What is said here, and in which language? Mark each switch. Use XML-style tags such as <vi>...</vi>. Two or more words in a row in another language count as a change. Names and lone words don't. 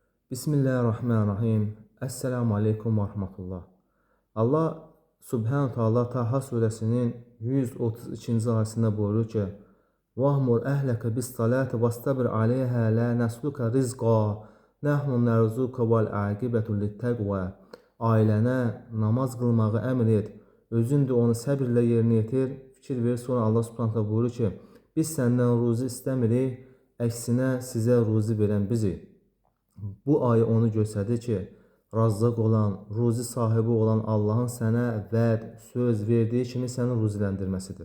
<ar>بسم الله الرحمن الرحيم. السلام عليكم ورحمة الله. الله سبحانه وتعالى</ar> <tr>Taha suresinin 132. ayetinde buyuruyor ki:</tr> <ar>"وأمر أهلك بالصلاة واصطبر عليها لا نسألك رزقا نحن نرزقك والعاقبة للتقوى."</ar> <az>Ailənə namaz qılmağı əmr et, özün də onu səbirlə yerinə yetir. Fikir ver, sonra</az> <ar>الله سبحانه وتعالى</ar> <az>buyurur ki: "Biz səndən ruzi istəmirik, əksinə sizə ruzi verən bizik." Bu ayı onu göstərdi ki, Razzaq olan, ruzi sahibi olan Allahın sənə vəd, söz verdiyi kimi səni ruziləndirməsidir.</az>